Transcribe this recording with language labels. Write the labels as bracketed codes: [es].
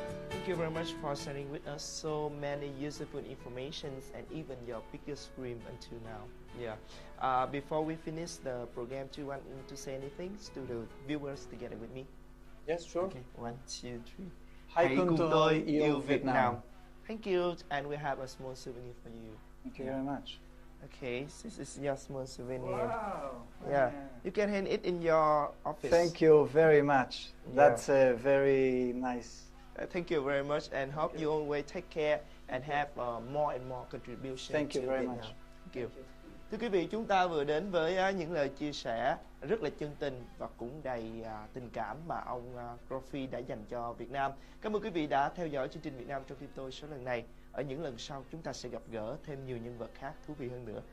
[en] Thank you very much for sharing with us so many useful informations and even your biggest dream until now. Yeah. Before we finish the program, do you want to say anything to the viewers together with me? Yes, sure. Okay. 1, 2, 3. [vi] Hãy cùng tôi yêu Việt Nam. [en] Thank you, and we have a small souvenir for you. Thank you very much. Okay, this is your small souvenir. Wow. Yeah, you can hand it in your office. Thank you very much. Yeah. That's a very nice. Thank you very much, and hope you always take care and have more and more contribution. Thank you to very Vietnam. much. Thank you. [vi] Thưa quý vị, chúng ta vừa đến với những lời chia sẻ rất là chân tình và cũng đầy tình cảm mà ông RAFI đã dành cho Việt Nam. Cảm ơn quý vị đã theo dõi chương trình Việt Nam trong tim tôi số lần này. Ở những lần sau chúng ta sẽ gặp gỡ thêm nhiều nhân vật khác thú vị hơn nữa.